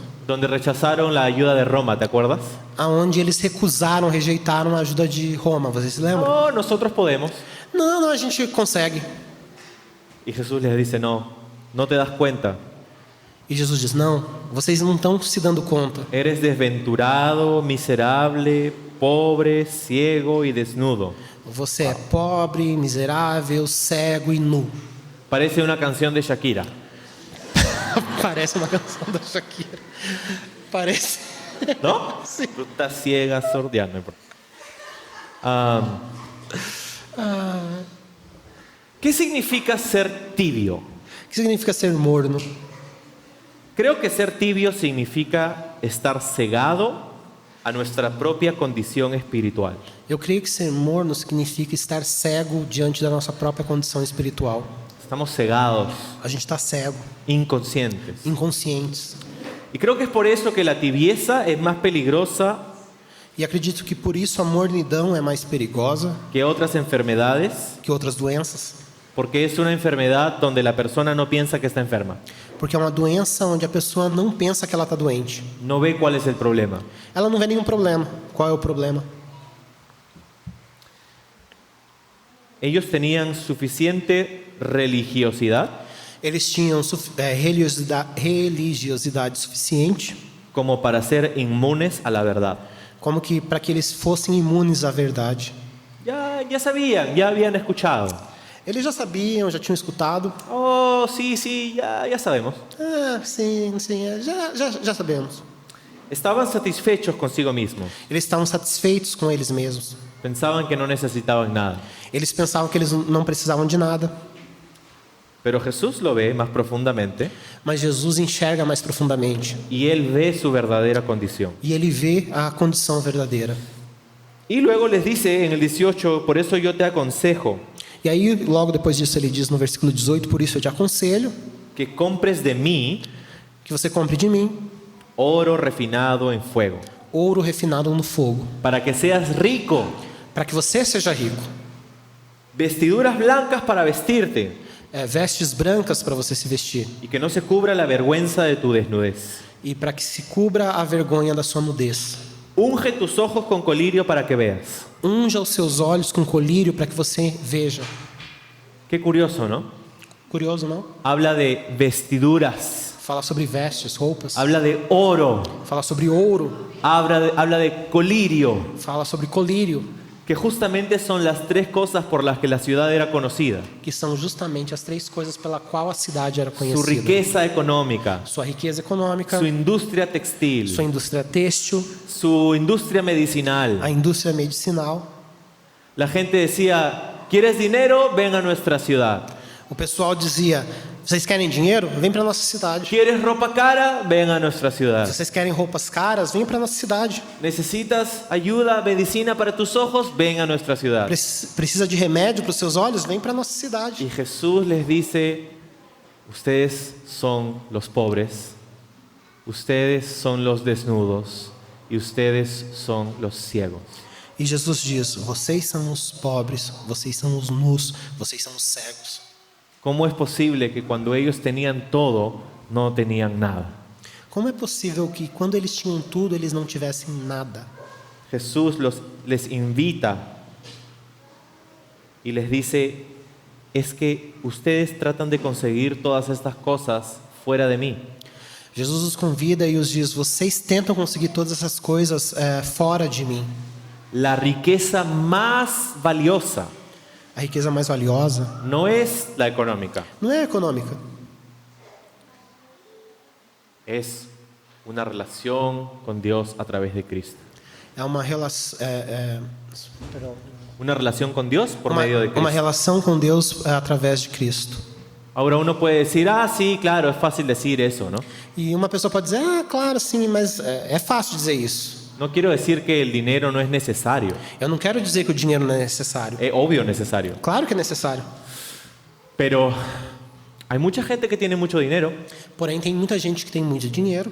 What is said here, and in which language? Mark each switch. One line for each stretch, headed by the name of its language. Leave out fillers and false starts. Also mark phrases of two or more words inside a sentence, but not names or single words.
Spanish: donde rechazaron la ayuda de Roma, ¿te acuerdas?
Portuguese: aonde eles rejeitaram a ajuda de Roma. Vocês se lembram?
Spanish: No, nosotros podemos.
Portuguese: Não, a gente consegue.
Spanish: Y Jesús les dice, no, no te das cuenta.
Portuguese: E Jesus diz: não, vocês não estão se dando conta.
Spanish: Eres desventurado, miserable, pobre, ciego y desnudo.
Portuguese: Você é pobre, miserável, cego e nu.
Spanish: Parece una canción de Shakira.
Portuguese: Parece uma canção da Shakira.
Spanish: Parece. ¿No? Sí. Fruta ciega, sordia, no importa. ¿Qué significa ser tibio?
Portuguese: O que significa ser morno?
Spanish: Creo que ser tibio significa estar cegado a nuestra propia condición espiritual.
Portuguese: Eu creio que ser morno significa estar cego diante da nossa própria condição espiritual.
Spanish: Estamos cegados,
Portuguese: A gente está cego,
Spanish: inconscientes.
Portuguese: inconscientes.
Spanish: Y creo que es por eso que la tibieza es más peligrosa
Portuguese: E acredito que por isso a mornidão é mais perigosa
Spanish: que otras enfermedades,
Portuguese: que outras doenças.
Spanish: porque es una enfermedad donde la persona no piensa que está enferma,
Portuguese: Porque é uma doença onde a pessoa não pensa que ela está doente.
Spanish: no ve cuál es el problema.
Portuguese: Ela não vê nenhum problema. Qual é o problema?
Spanish: Ellos tenían suficiente religiosidad
Portuguese: Eles tinham religiosidade suficiente
Spanish: como para ser inmunes a la verdad.
Portuguese: como que para que eles fossem imunes à verdade.
Spanish: Ya sabían, ya habían escuchado.
Portuguese: Eles já sabiam, já tinham escutado.
Spanish: Oh, sí, ya sabemos.
Portuguese: Ah, sim, já sabemos.
Spanish: Estaban satisfechos consigo mismos.
Portuguese: Eles estavam satisfeitos com eles mesmos.
Spanish: Pensaban que no necesitaban nada.
Portuguese: Eles pensavam que eles não precisavam de nada.
Spanish: Pero Jesús lo ve más profundamente
Portuguese: Mas Jesus enxerga mais profundamente.
Spanish: y Él ve su verdadera condición.
Portuguese: E ele vê a condição verdadeira.
Spanish: Y luego les dice en el 18, por eso yo te aconsejo
Portuguese: E aí, logo depois disso, ele diz no versículo 18: por isso eu te aconselho
Spanish: que compres de mí
Portuguese: que você compre de mim
Spanish: oro refinado en fuego,
Portuguese: ouro refinado no fogo,
Spanish: para que seas rico,
Portuguese: para que você seja rico.
Spanish: vestiduras blancas para vestirte
Portuguese: Vestes brancas para você se vestir.
Spanish: y que no se cubra la vergüenza de tu desnudez.
Portuguese: E para que se cubra a vergonha da sua nudez.
Spanish: Unge tus ojos con colirio para que veas.
Portuguese: Unja os seus olhos com colírio para que você veja.
Spanish: Qué curioso, ¿no?
Portuguese: Curioso, não?
Spanish: Habla de vestiduras,
Portuguese: Fala sobre vestes, roupas.
Spanish: habla de oro,
Portuguese: Fala sobre ouro.
Spanish: habla de colirio,
Portuguese: Fala sobre colírio,
Spanish: que justamente son las tres cosas por las que la ciudad era conocida.
Portuguese: que são justamente as três coisas pela qual a cidade era
Spanish: Su
Portuguese: conhecida.
Spanish: riqueza económica,
Portuguese: Sua riqueza econômica,
Spanish: su industria textil,
Portuguese: sua indústria têxtil,
Spanish: su industria medicinal.
Portuguese: a indústria medicinal.
Spanish: La gente decía, ¿quieres dinero? Ven a nuestra ciudad.
Portuguese: O pessoal dizia: vocês querem dinheiro? Vem para nossa cidade.
Spanish: ¿Quieres ropa cara? Ven a nuestra ciudad.
Portuguese: Vocês querem roupas caras? Vem para nossa cidade.
Spanish: ¿Necesitas ayuda, medicina para tus ojos? Ven a nuestra ciudad.
Portuguese: Precisa de remédio para os seus olhos? Vem para nossa cidade.
Spanish: Y Jesús les dice, ustedes son los pobres, ustedes son los desnudos y ustedes son los ciegos.
Portuguese: E Jesus diz: vocês são os pobres, vocês são os nus, vocês são os cegos.
Spanish: ¿Cómo es posible que cuando ellos tenían todo no tenían nada.
Portuguese: Como é possível que quando eles tinham tudo, eles não tivessem nada?
Spanish: Jesús les invita y les dice, es que ustedes tratan de conseguir todas estas cosas fuera de mí.
Portuguese: Jesus os convida e os diz: vocês tentam conseguir todas essas coisas fora de mim.
Spanish: La riqueza más valiosa
Portuguese: A riqueza mais valiosa
Spanish: no es la económica,
Portuguese: não é econômica,
Spanish: es una relación con Dios a través de Cristo.
Portuguese: é uma relação.
Spanish: Una relación con Dios por medio de
Portuguese: Uma
Spanish: Cristo.
Portuguese: relação com Deus através de Cristo.
Spanish: Ahora uno puede decir, ah, sí, claro, es fácil decir eso, ¿no?
Portuguese: E uma pessoa pode dizer: ah, claro, sim, mas é fácil dizer isso.
Spanish: No quiero decir que el dinero no es necesario,
Portuguese: Eu não quero dizer que o dinheiro não é necessário.
Spanish: es obvio necesario,
Portuguese: Claro que é necessário.
Spanish: pero hay mucha gente que tiene mucho dinero,
Portuguese: Porém, tem muita gente que tem muito dinheiro,